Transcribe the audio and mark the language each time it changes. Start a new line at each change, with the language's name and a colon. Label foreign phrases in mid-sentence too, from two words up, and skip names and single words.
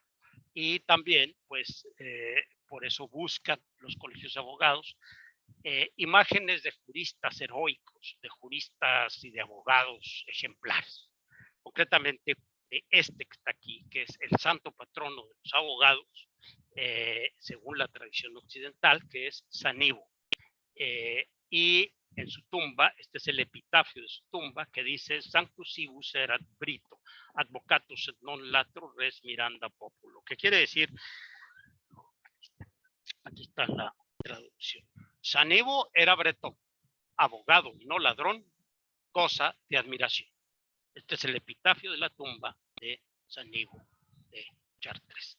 Spanish: Y también, pues, por eso buscan los colegios de abogados imágenes de juristas heroicos, de juristas y de abogados ejemplares. Concretamente, de este que está aquí, que es el santo patrono de los abogados, según la tradición occidental, que es San Ivo. Y en su tumba, este es el epitafio de su tumba, que dice:
Latin: Sanctus Ivus erat Brito, advocatus et non latro res miranda populo,
Spanish: que quiere decir, aquí está la traducción: San Ivo era bretón, abogado y no ladrón, cosa de admiración. Este es el epitafio de la tumba de San Ivo de Chartres.